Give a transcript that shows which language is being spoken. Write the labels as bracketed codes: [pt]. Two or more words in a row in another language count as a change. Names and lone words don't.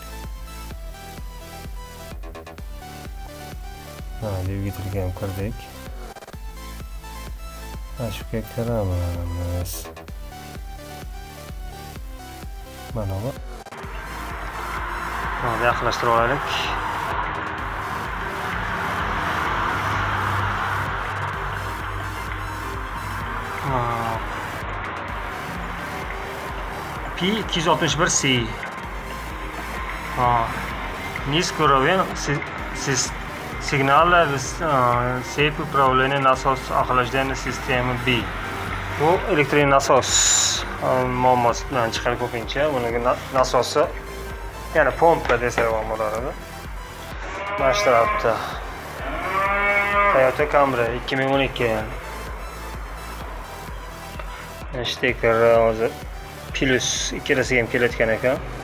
[uz] Dvigatelga ham kirdik. Shunga kiramiz. Mana bu. [tr] Hadi yaklaştırıp olaylik. [ru] P261C. Низкий уровень сигнала цепь управления насос охлаждения системы B. [uz] Bu elektrik nasos muammosidan chiqadi ko'pincha. Buning nasosi, ya'ni pompa desak bo'ladi. Mana shu tarafda Toyota Camry 2012. Stiker hozir plus ikkalasiga ham kelayotgan ekan.